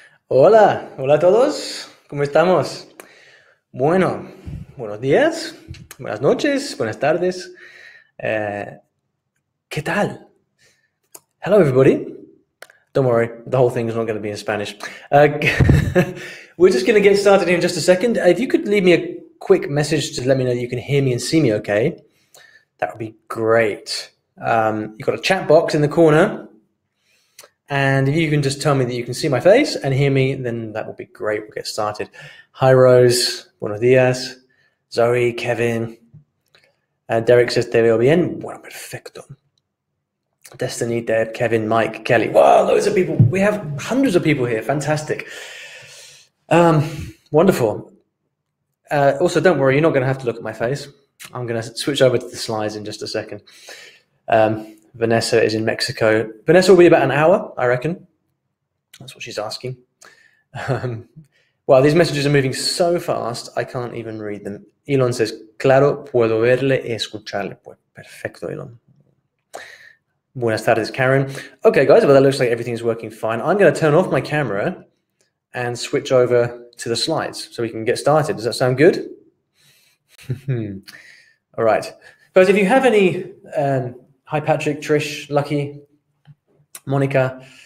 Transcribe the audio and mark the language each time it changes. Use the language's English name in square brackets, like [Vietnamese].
[Spanish] Hola, hola a todos, ¿cómo estamos? Bueno, buenos días, buenas noches, buenas tardes. Eh, ¿Qué tal? [English] Hello, everybody. Don't worry, the whole thing is not going to be in Spanish. Uh, we're just going to get started here in just a second. If you could leave me a quick message to let me know that you can hear me and see me okay, that would be great. You've got a chat box in the corner. And if you can just tell me that you can see my face and hear me, then that will be great. We'll get started. Hi, Rose. [Spanish] Buenos días. [English] Zoe, Kevin. Derek says, [Spanish] te veo bien. Bueno, perfecto. [English] Destiny, Deb, Kevin, Mike, Kelly. Wow, loads of people. We have hundreds of people here. Fantastic. Wonderful. Also, don't worry. You're not going to have to look at my face. I'm going to switch over to the slides in just a second. Vanessa is in Mexico. Vanessa will be about an hour, I reckon. That's what she's asking. Well, these messages are moving so fast, I can't even read them. Elon says, [Spanish] claro, puedo verle y escucharle. Pues, perfecto, Elon. Buenas tardes, Karen. [English] Okay, guys, well, that looks like everything is working fine. I'm going to turn off my camera and switch over to the slides so we can get started. Does that sound good? All right. Guys, if you have any... hi, Patrick, Trish, Lucky, Monica.